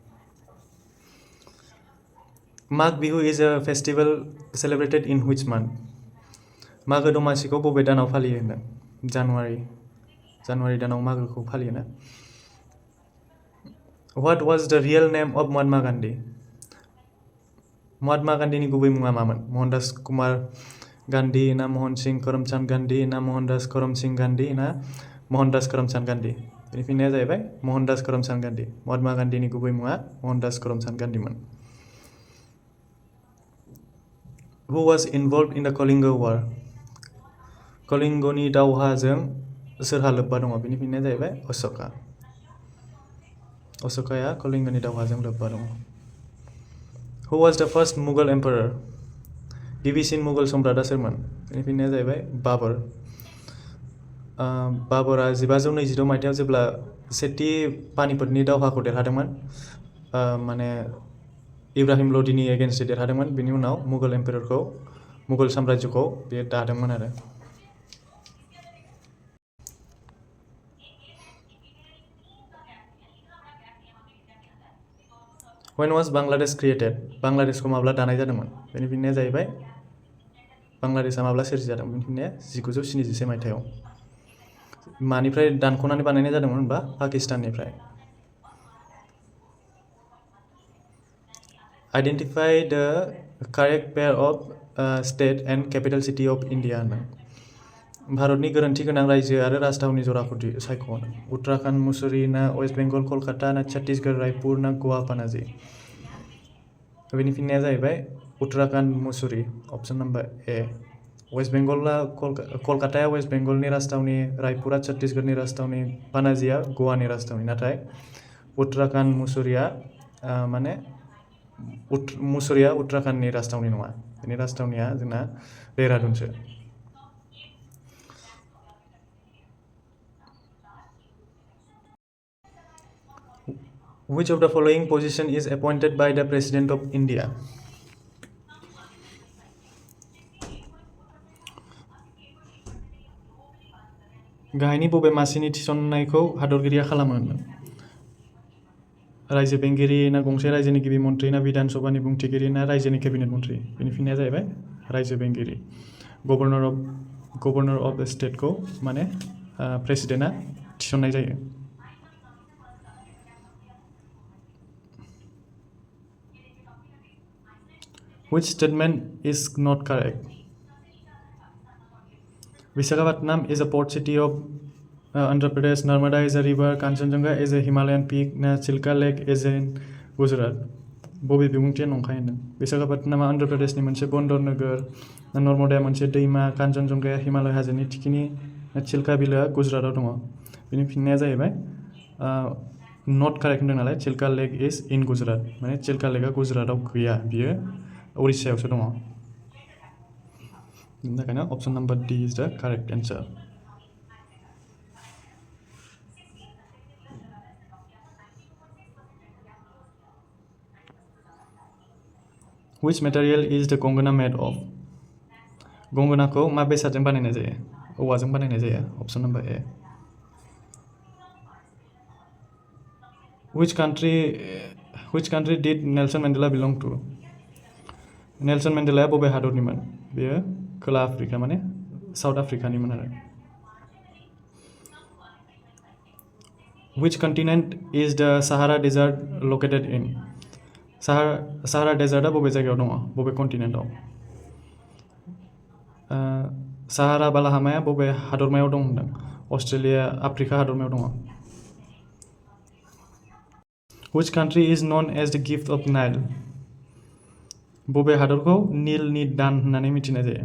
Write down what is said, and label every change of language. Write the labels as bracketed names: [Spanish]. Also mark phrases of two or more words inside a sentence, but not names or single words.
[English] Magh Bihu is a festival celebrated in which month [Bodo] मागो दमासिखौ बबे दानाव फालियो होनदों जानुवारि दानाव मागोखौ फालियोना [English] What was the real name of [Bodo] महात्मा गान्धीनि गुबै मुङा मामोन मोहनदास कुमार गान्धी ना मोहन सिंह करमचंद गान्धी ना मोहनदास करमसिंह गान्धी ना मोहनदास करमचंद गान्धी बेनि फिननाया जाहैबाय मोहनदास करमचंद गान्धी महात्मा गान्धीनि गुबै मुङा मोहनदास करमचंद गान्धीमोन [English] Who was involved in the Kalinga War [Bodo] कलिंगनि दावहाजों सोरहा लोब्बा दङ बेनि फिननाया जाहैबाय अशोकाया कलिंगनि दावहाजों लोब्बा दङ [English] Who was the first Mughal emperor [Bodo] गिबिसिन मुगल सम्राटआ सोरमोन बेनि फिननाया जाहैबाय बाबरा 1526 मायथाइयाव जेब्ला सेथि पानिपतनि दावहाखौ देरहादोंमोन माने इब्राहिम लदीनि एगेन्स्टै देरहादोंमोन बेनि उनाव मुगल साम्राज्यखौ बे दादोंमोन आरो [English] When was Bangladesh created? [Bodo] बांग्लादेशखौ माब्ला दानाय जादोंमोन? बेनि फिननाया जाहैबाय बांग्लादेशआ माब्ला सोरजिजादोंमोन? बेनि फिननाया 1971 मायथाइयाव। मानिफ्राय दानख'नानै बानायनाय जादोंमोन होनबा पाकिस्ताननिफ्राय। [English] Identify the correct pair of state and capital city of India होनदों। [Bodo] भारतनि गोरोन्थि गोनां रायजो आरो राजथावनि जराखौ सायख'। उत्तराखन्ड मुसुरी ना वेस्ट बेंगल कलकाता ना छत्तीसगढ़ रायपुर ना गोवा पानाजी। बेनि फिननाया जाहैबाय उत्तराखन्ड मुसुरी [English] option number A. [Bodo] वेस्ट बेंगलआ कलकाताया वेस्ट बेंगलनि राजथावनि, रायपुरा छत्तीसगढ़नि राजथावनि, पानाजीया गोवानि राजथावनि। नाथाय उत्तराखन्ड मुसुरीया माने मुसुरीया उत्तराखन्डनि राजथावनि नङा। बेनि राजथावनिया जोंना देहरादूनसो। [English] Which of the following position is appointed by the President of India? [Bodo] गाहायनि बबे मासिनि थिसननायखौ हादरगिरिया खालामो होनदों? रायजो बेंगिरि ना गंसे रायजोनि गिबि मन्थ्रि ना बिधान सभानि बुंथिगिरि ना रायजोनि केबिनेट मन्थ्रि? बेनि फिननाया जाहैबाय रायजो बेंगिरि। [English] governor of the state [Bodo] माने प्रेसिडेन्टआ थिसननाय जायो। [English] Which statement is not correct? Visakhapatnam is a port city of Andhra Pradesh. Narmada is a river. Kanchenjunga is a Himalayan peak. Na Chilka Lake is in Gujarat. [Bodo] बबे बिबुंथिया नंखाय होनदों? विशाखापट्टनमआ आन्ध्र प्रदेशनि मोनसे बन्दर नोगोर। नर्मदाया मोनसे दैमा। कान्चनजंगाया हिमालय हाजोनि थिखिनि। चिल्का बिलोआ गुजरातआव दङ। बेनि फिननाया जाहैबाय [English] not correct [Bodo] होनदों नालाय [English] Chilka Lake is in Gujarat. [Bodo] माने चिल्का लेकआ गुजरातआव गैया, बियो उड़िसायावसो दङ। बेनि थाखायनो [English] option number D is the correct answer. Which material is the gongana made of? [Bodo] गंगनाखौ मा बेसादजों बानायनाय जायो? औवाजों बानायनाय जायो। [English] option number A. Which country did Nelson Mandela belong to? [Bodo] नेल्सन मेन्डेलाया बबे हादरनिमोन? बेयो खोला आफ्रिका माने साउथ आफ्रिकानिमोन आरो। [English] Which continent is the Sahara Desert located in? [Bodo] Sahara Desertआ बबे जायगायाव दङ? बबे कन्टिनेन्टआव? साहारा बालाहामाया बबे हादरमायाव दं होनदों? अस्ट्रेलिया आफ्रिका हादरमायाव दङ। [English] Which country is known as the gift of Nile? [Bodo] बबे हादरखौ नीलनि दान होननानै मिथिनाय जायो?